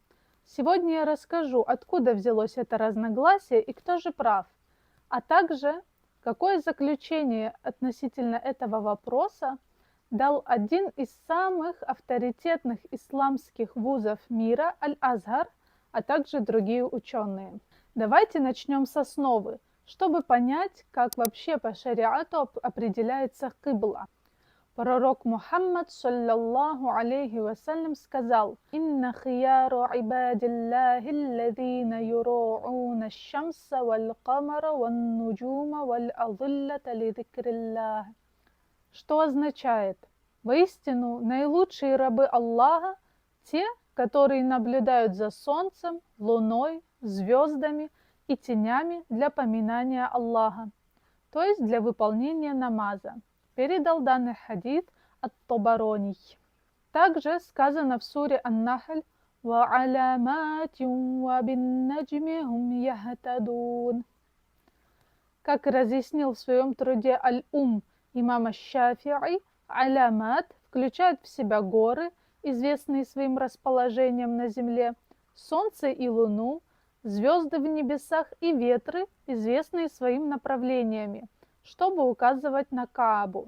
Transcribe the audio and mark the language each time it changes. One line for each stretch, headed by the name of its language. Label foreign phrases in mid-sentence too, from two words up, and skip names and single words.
Russian: Сегодня я расскажу, откуда взялось это разногласие и кто же прав, а также какое заключение относительно этого вопроса дал один из самых авторитетных исламских вузов мира Аль-Азгар, а также другие ученые. Давайте начнем с основы, чтобы понять, как вообще по шариату определяется кыбла. Пророк Мухаммад,
Arabic: صلى الله عليه وسلم, сказал: «إن خيار عباد الله الذين يراعون الشمس والقمر والنجوم والأظلة لذكر الله».
Russian: Что означает: воистину наилучшие рабы Аллаха те, которые наблюдают за солнцем, луной, звездами и тенями для поминания Аллаха, то есть для выполнения намаза. Передал данный хадис ат-Табарони. Также сказано в суре Ан-Нахль:
Arabic: وَعَلَامَاتٍ وَبِالنَّجْمِ هُمْ يَهْتَدُونَ.
Russian: Как разъяснил в своем труде Аль-Ум имам аш-Шафи'и, алямат включает в себя горы, известные своим расположением на земле, солнце и луну, звезды в небесах и ветры, известные своим направлениями, чтобы указывать на Каабу.